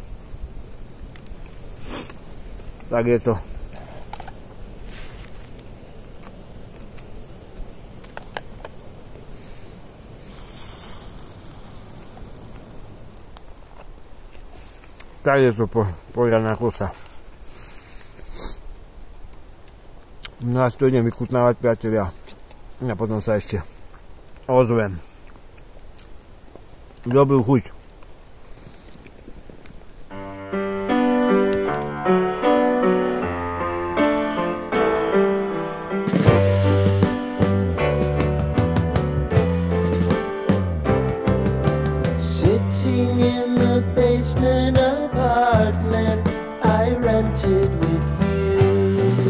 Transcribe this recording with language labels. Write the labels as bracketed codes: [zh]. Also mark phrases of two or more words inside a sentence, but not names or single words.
[sk] tak je to tak je to poriadna kosa. No a to idem vychutnávať, priatelia. A potom sa ešte ozvem. Dobrú chuť. [en] Sitting in the basement apartment I rented with you,